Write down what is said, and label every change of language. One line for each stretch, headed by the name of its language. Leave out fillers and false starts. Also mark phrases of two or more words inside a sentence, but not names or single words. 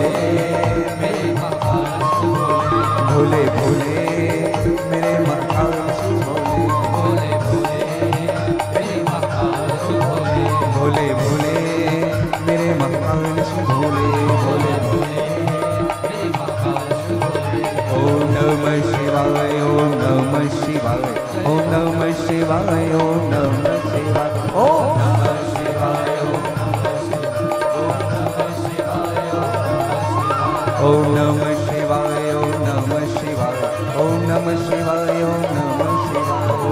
Hindi: मेरे महाकाल शिव भोले। भोले भोले मेरे महाकाल शिव भोले। भोले भोले मेरे महाकाल शिव भोले। भोले भोले मेरे महाकाल शिव भोले। भोले भोले मेरे महाकाल शिव भोले।
Sanskrit: ओम नमः शिवाय। ओम नमः शिवाय। ओम नमः शिवाय। ओम नमः शिवाय। ओम नमः शिवाय। ओम नमः शिवाय। ओम नमः शिवाय। ओम नमः शिवाय। ओम नमः शिवाय।